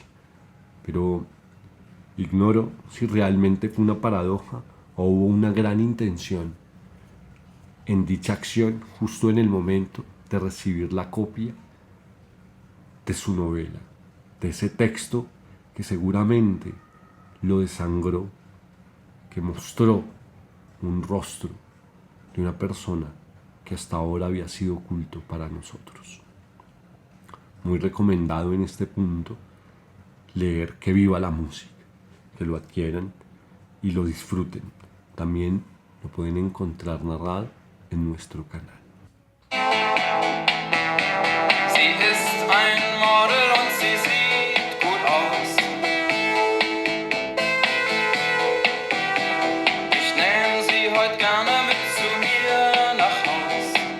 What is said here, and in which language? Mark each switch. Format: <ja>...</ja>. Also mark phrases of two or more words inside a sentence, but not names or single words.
<es>Pero ignoro si realmente fue una paradoja o hubo una gran intención en dicha acción justo en el momento de recibir la copia de su novela, de ese texto que seguramente lo desangró, que mostró un rostro de una persona que hasta ahora había sido oculto para nosotros. Muy recomendado en este punto leer Que viva la música, que lo adquieran y lo disfruten. También lo pueden encontrar narrado en nuestro canal.</es> <de>Sie ist ein Model und sie sieht gut aus. Ich nehme sie heute gerne mit zu mir nach Haus.</de>